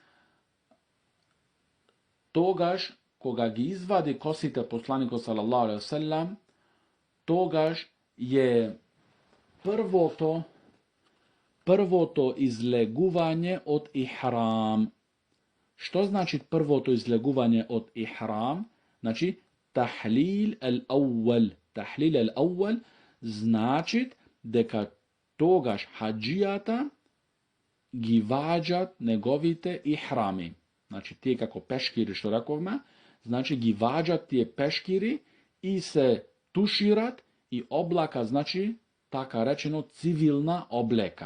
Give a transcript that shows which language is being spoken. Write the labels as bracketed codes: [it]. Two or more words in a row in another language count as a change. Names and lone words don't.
[mk] тогаш кога ги извади косите посланикот [ar] صلى الله عليه وسلم, [mk] тогаш е првото излегување од ихрам. Што значи првото излегување од ихрам? Значи [ar] التحلل الأول. التحلل الأول [mk] значи дека тогаш хаджијата ги ваѓат неговите ихрами. Значи тие како пешкири што рековме, значи ги ваѓат тие пешкири и се тушират и облака, значи така речено цивилна облека.